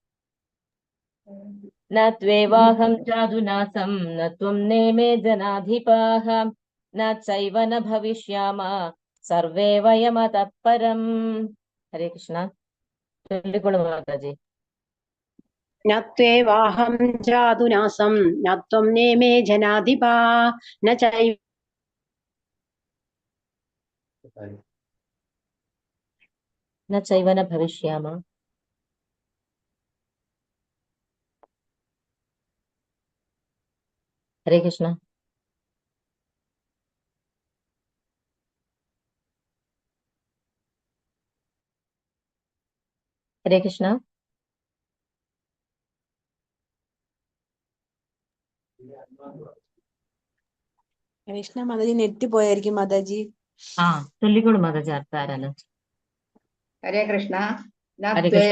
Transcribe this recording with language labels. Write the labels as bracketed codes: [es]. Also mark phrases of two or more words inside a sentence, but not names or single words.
[sa] ന ത്വേവാഹം ജാതുനാസം ന ത്വം നേമേ ജനാധിപാഃ ന ചൈവ ന ഭവിഷ്യാമ സർവേ വയമതഃ പരം. ഹരേ കൃഷ്ണ. [ml] ചൊല്ലിക്കോളൂ മാതാജി. [sa] ന ത്വേവാഹം ജാതുനാസം ന ത്വം നേമേ ജനാധിപാ ന ചൈവ ന ചൈവ ന ഭവിഷ്യാമ. ഹരേ കൃഷ്ണ. ഹരേ കൃഷ്ണ. [ml] കൃഷ്ണ മാതാജി നെറ്റ് പോയായിരിക്കും മാതാജി. ചൊല്ലിക്കോളൂ മാതാജി. അടുത്ത ആരാണ്? [sa] ഹരേ കൃഷ്ണ. ഹരേ കൃഷ്ണ.